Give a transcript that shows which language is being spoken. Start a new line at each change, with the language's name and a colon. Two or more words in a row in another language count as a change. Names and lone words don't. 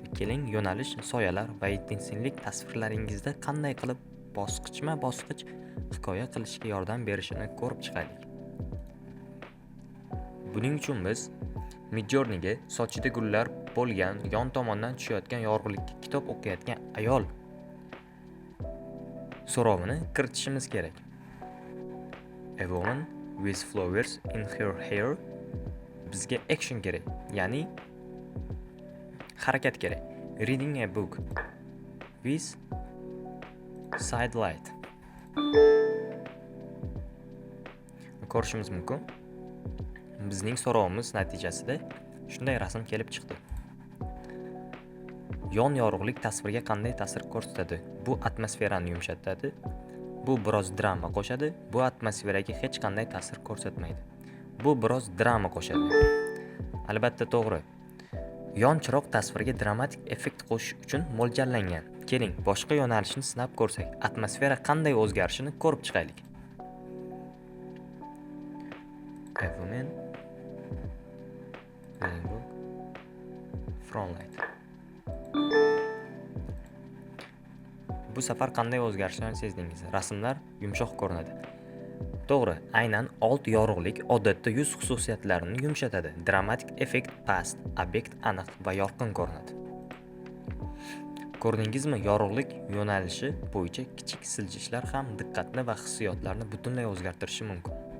Uzbek: Keling, yo'nalish, soyalar va intensivlik tasvirlaringizda qanday qilib bosqichma-bosqich hikoya qilishga yordam berishini ko'rib chiqaylik. Buning uchun biz Midjourneyga sochida gullar bo'lgan, yon tomondan tushayotgan yorug'likka kitob o'qiyotgan ayol so'rovini kiritishimiz kerak.
English: A woman with flowers in her hair.
Uzbek: Bizga action kerak, ya'ni harakat kerak.
English: Reading a book with sidelight.
Uzbek: Ko'rishimiz mumkin. Bizning so'rovimiz natijasida shunday rasm kelib chiqdi. Yon yorug'lik tasvirga qanday ta'sir ko'rsatadi? Bu atmosferani yumshatadi. Bu biroz drama qo'shadi. Bu atmosferaga hech qanday ta'sir ko'rsatmaydi. Bu biroz drama qo'shadi. Albatta to'g'ri. Yon chiroq tasvirga dramatik effekt qo'shish uchun mo'ljallangan. Keling, boshqa yo'nalishni sinab ko'rsak, atmosfera qanday o'zgarishini ko'rib chiqaylik.
English: A woman reading book from light.
Uzbek: Bu safar qanday o'zgarishlarni sezdingiz? Rasmlar yumshoq ko'rinadi. To'g'ri, aynan old yorug'lik odatda yuz xususiyatlarini yumshatadi. Dramatik effekt past, obyekt aniq va yorqin ko'rinadi. Ko'rdingizmi, yorug'lik yo'nalishi bo'yicha kichik siljishlar ham diqqatni va hissiyotlarni butunlay o'zgartirishi mumkin.